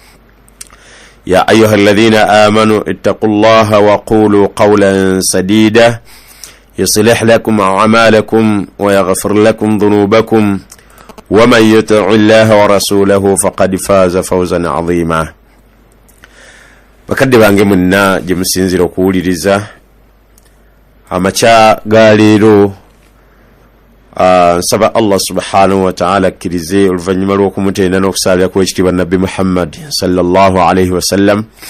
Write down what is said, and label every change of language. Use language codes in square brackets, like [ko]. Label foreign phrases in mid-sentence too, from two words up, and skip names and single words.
[ar] يا أيها الذين آمنوا اتقوا الله وقولوا قولا سديدا يصلح لكم أعمالكم ويغفر لكم ذنوبكم، ومن يطع الله ورسوله فقد فاز فوزا عظيما. [lg] bakadde bange munna gye musinzira okuwuliriza amakya ga leero, nsaba Allah [ar] سبحانه وتعالى [lg] akkirize oluvannyuma lw'okumutenda n'okusaalira ku ekitiibwa nabbi Muhammad [ar] صلى الله عليه وسلم